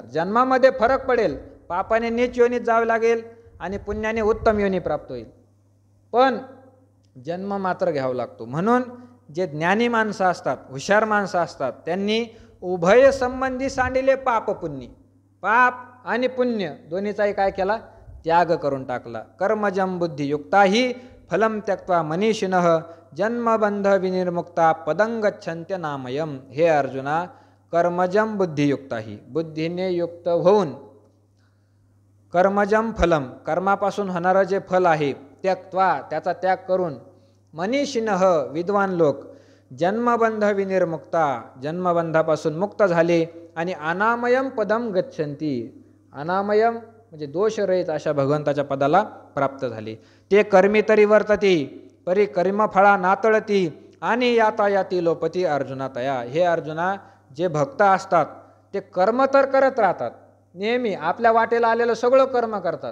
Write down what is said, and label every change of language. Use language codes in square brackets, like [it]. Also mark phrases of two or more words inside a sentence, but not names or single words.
[mr] जन्मामध्ये फरक पडेल, पापाने नीच योनीत जावं लागेल आणि पुण्याने उत्तम योनी प्राप्त होईल, पण जन्म मात्र घ्यावा लागतो. म्हणून जे ज्ञानी माणसं असतात, हुशार माणसं असतात, त्यांनी उभय संबंधी सांडिले पाप पुण्य, पाप आणि पुण्य दोन्हीचाही काय केला, त्याग करून टाकला. [sa] कर्मजम बुद्धियुक्ताही फलम त्यक्त्वा मनीषिणः जन्मबंध विनिर्मुक्ता पदं गच्छन्त्य नामयम. [mr] हे अर्जुना, [sa] कर्मजम बुद्धियुक्ताही, [mr] बुद्धीने युक्त होऊन, [sa] कर्मजम फलम, [mr] कर्मापासून होणारं जे फल आहे, त्यक्त्वा, त्याचा त्याग करून, मनीषिणः, विद्वान लोक, [sa] जन्मबंध विनिर्मुक्ता, [mr] जन्मबंधापासून मुक्त झाले आणि [sa] अनामयम पदम गच्छन्ति, [mr] अनामयम म्हणजे दोषरहित अशा भगवंताच्या पदाला प्राप्त झाले. ते कर्मी तरी वर्तती परी कर्मफळा नातळती आणि यातायाती लोपती अर्जुना तया. हे अर्जुना, जे भक्त असतात ते कर्म तर करत राहतात, नेहमी आपल्या वाटेला आलेलं सगळं कर्म करतात.